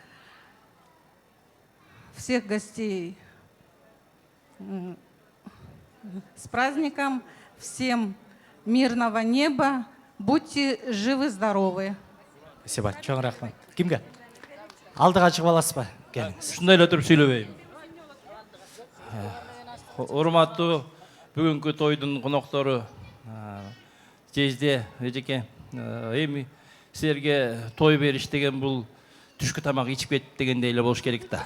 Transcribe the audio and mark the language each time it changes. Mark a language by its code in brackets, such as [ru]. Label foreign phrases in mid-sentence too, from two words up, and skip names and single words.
[ru] Всех гостей с праздником, всем мирного неба, будьте живы-здоровы. Спасибо, [ky] чоң рахмат. Кимге? Алдыга чыгып аласызбы? Келиңиз. Ушундай эле туруп сүйлөбөйм. Урматтуу бүгүнкү тойдун коноктору, Жезде эжеке, эми силерге той бериш деген бул түшкү тамак ичип кетип дегендей эле болуш керек да.